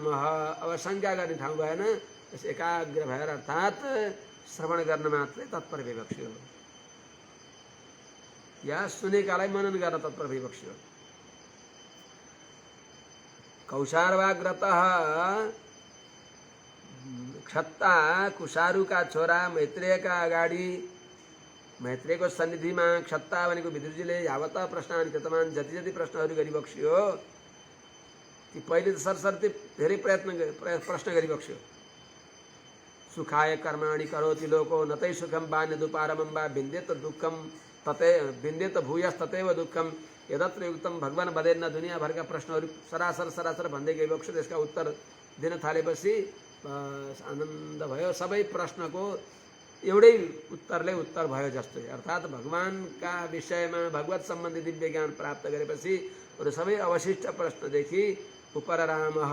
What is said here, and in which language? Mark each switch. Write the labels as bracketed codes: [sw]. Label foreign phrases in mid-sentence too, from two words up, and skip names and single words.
[ne] अब शङ्का गर्ने ठाउँ भएन, त्यस एकाग्र भएर अर्थात् श्रवण गर्न मात्रै तत्पर भइबक्स्यो या सुनेकालाई मनन गर्न तत्पर भइबक्स्यो। [sa] कौशारवाग्रतः क्षत्ता [ne] कुशारुका छोरा मैत्रेयका अगाडि, मैत्रेयको सन्निधिमा क्षत्ता भनेको विदुरजीले [sa] यावता प्रश्नान् कृतवान्, [ne] जति जति प्रश्नहरू गरिबक्स्यो ती पहिले त सरसर्ती धेरै प्रश्न गरिबक्स्यो। [sa] सुखाय कर्माणि करोति लोको नतै सुखम वा न्यदुपारमं वा विन्द्येत दुःखम ततै विन्द्येत भूयस्ततैव दुःखम यदत्र युक्तम भगवान बदेन। [ne] दुनियाँभरका प्रश्नहरू सरासर भन्दै गइबक्स्यो। त्यसका उत्तर दिन थालेपछि आनन्द भयो। सबै प्रश्नको एउटै उत्तरले उत्तर भयो जस्तै, अर्थात् भगवानका विषयमा भगवत सम्बन्धी दिव्य ज्ञान प्राप्त गरेपछि अरू सबै अवशिष्ट प्रश्नदेखि उपररामः।